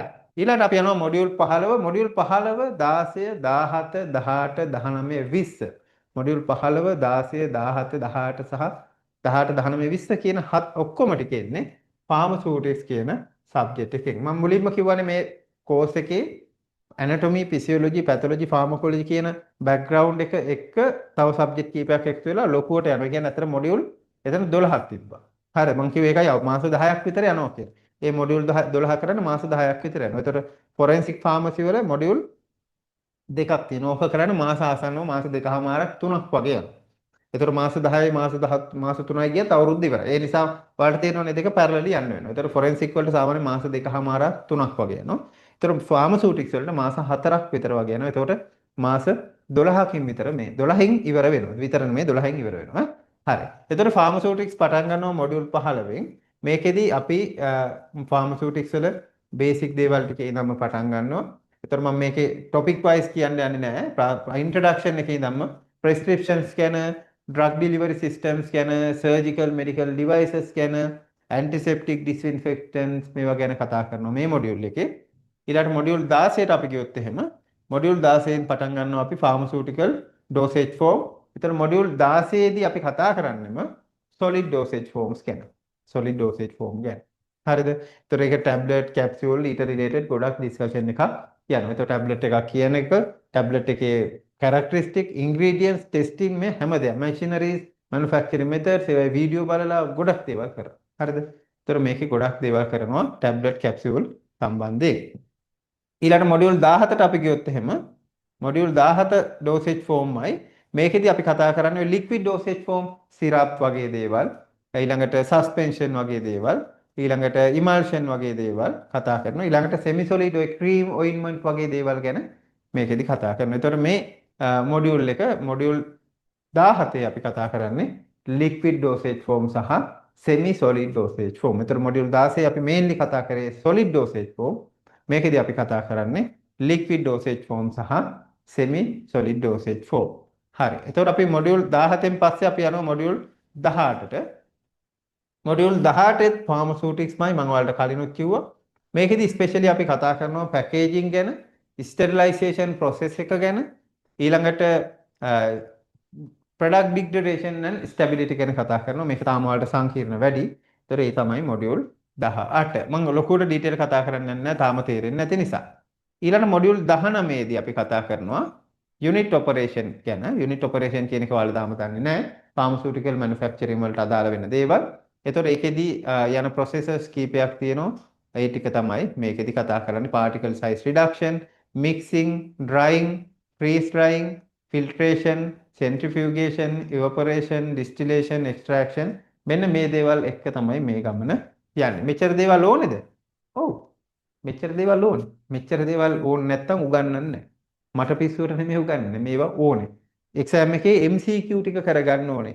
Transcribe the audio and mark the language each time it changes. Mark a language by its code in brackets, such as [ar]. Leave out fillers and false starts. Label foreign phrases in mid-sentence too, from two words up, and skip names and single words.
[si] ඊළඟට අපි යනවා මොඩියුල් 15. මොඩියුල් 15 16 17 18 19 20 මොඩියුල් 15 16 17 18 සහ 18 19 20 කියන ඔක්කොම ටික එන්නේ pharmaceutics කියන සබ්ජෙක්ට් එකෙන්. මම මුලින්ම කිව්වනේ මේ කෝස් එකේ [en] anatomy, physiology, pathology, pharmacology [si] කියන background එක එක්ක තව සබ්ජෙක්ට් කීපයක් එක්ක වෙලා ලොකුවට යනවා. ඒ කියන්නේ අතර මොඩියුල් එතන 12ක් තිබ්බා. හරි මම කිව්වේ ඒකයි මාස 10ක් විතර යනවා කියලා. ඒ මොඩියුල් 12 කරන්න මාස 10ක් විතර යනවා. ඒතර [en] forensic pharmacy [si] වල මොඩියුල් දෙකක් තියෙනවා. ඕක කරන්න මාස ආසන්නව මාස 2කමාරක් 3ක් වගේ යනවා. ඒතර මාස 10යි මාස 10 මාස 3යි ගියත් අවුරුද්ද ඉවරයි. ඒ නිසා ඔයාලට තේරෙනවනේ දෙක පැරලලි යන්න වෙනවා. ඒතර forensic වලට සාමාන්‍ය මාස 2කමාරක් 3ක් වගේ යනවා. ඒතර ෆාමසූටික්ස් වලට මාස 4ක් විතර වගේ යනවා. එතකොට මාස 12කින් විතර මේ 12න් ඉවර වෙනවා. විතර නෙමෙයි 12න් ඉවර වෙනවා. හරි. එතකොට ෆාමසූටික්ස් පටන් ගන්නවා මොඩියුල් 15න්. මේකෙදි අපි ෆාමසූටික්ස් වල බේසික් දේවල් ටික ඉඳන්ම පටන් ගන්නවා. එතකොට මම මේකේ [en] topic wise [si] කියන්න යන්නේ නැහැ. ඉන්ට්‍රොඩක්ෂන් එකේ ඉඳන්ම prescriptions ගැන, [en] drug delivery systems [si] ගැන, [en] surgical medical devices [si] ගැන, [en] antiseptic disinfectants [si] මේවා ගැන කතා කරනවා මේ මොඩියුල් එකේ. ඊළඟ මොඩියුල් 16ට අපි ගියොත් එහෙම මොඩියුල් 16න් පටන් ගන්නවා අපි [en] pharmaceutical dosage form. [si] ඒතර මොඩියුල් 16 දී අපි කතා කරන්නේම [en] solid dosage forms [si] ගැන. [en] solid dosage form [si] ගැන. හරිද? ඒතර ඒක [en] tablet, capsule [si] ඊට related ගොඩක් discussion එකක් යනවා. ඒතර tablet එකක් කියන එක tablet එකේ [en] characteristic, ingredients, testing [si] මේ හැමදේම [en] machineries, manufacturing methods [si] ඒවා වීඩියෝ බලලා ගොඩක් දේවල් කරනවා. හරිද? ඒතර මේකේ ගොඩක් දේවල් කරනවා [en] tablet, capsule [si] සම්බන්ධයෙන්. ඊළඟ මොඩියුල් 17ට අපි ගියොත් එහෙම මොඩියුල් 17 [en] dosage form [si] යි මේකෙදි අපි කතා කරන්නේ [en] liquid dosage form, syrup [si] වගේ දේවල්, ඊළඟට suspension වගේ දේවල්, ඊළඟට emulsion වගේ දේවල් කතා කරනවා. ඊළඟට [en] semi solid cream, ointment [si] වගේ දේවල් ගැන මේකෙදි කතා කරනවා. ඒතකොට මේ මොඩියුල් එක මොඩියුල් 17 අපි කතා කරන්නේ [en] liquid dosage form [si] සහ [en] semi solid dosage form. [si] ඒතර මොඩියුල් 16 අපි mainly කතා කරේ [en] solid dosage form. [si] මේකෙදි අපි කතා කරන්නේ [en] liquid dosage form [si] සහ [en] semi solid dosage form. [si] හරි. එතකොට අපි මොඩියුල් 17න් පස්සේ අපි යනවා මොඩියුල් 18ට. මොඩියුල් 18ත් pharmaceutics මයි මම ඔයාලට කලිනුත් කිව්වා. මේකෙදි especially අපි කතා කරනවා packaging ගැන, [en] sterilization process [si] එක ගැන, ඊළඟට [en] product degradation and stability [si] ගැන කතා කරනවා. මේක තාම ඔයාලට සංකීර්ණ වැඩි. ඒතර ඒ තමයි මොඩියුල් 18. මම ලොකුවට ඩීටේල් කතා කරන්නේ නැහැ තාම තේරෙන්නේ නැති නිසා. ඊළඟ මොඩියුල් 19 දී අපි කතා කරනවා [en] unit operation [si] ගැන. [en] unit operation [si] කියන එක ඔයාලා තාම දන්නේ නැහැ. [en] pharmaceutical manufacturing [si] වලට අදාළ වෙන දේවල්. ඒතර ඒකෙදි යන processes කීපයක් තියෙනවා. ඒ ටික තමයි මේකෙදි කතා කරන්නේ [en] particle size reduction, mixing, drying, freeze drying, filtration, centrifugation, evaporation, distillation, extraction [si] මෙන්න මේ දේවල් එක්ක තමයි මේ ගමන යන්නේ. මෙච්චර දේවල් ඕනේද? ඔව්. මෙච්චර දේවල් ඕනේ. මෙච්චර දේවල් ඕනේ නැත්තම් උගන්වන්නේ නැහැ. මට පිස්සුවට නෙමෙයි උගන්වන්නේ. මේවා ඕනේ. එක්සෑම් එකේ MCQ ටික කරගන්න ඕනේ.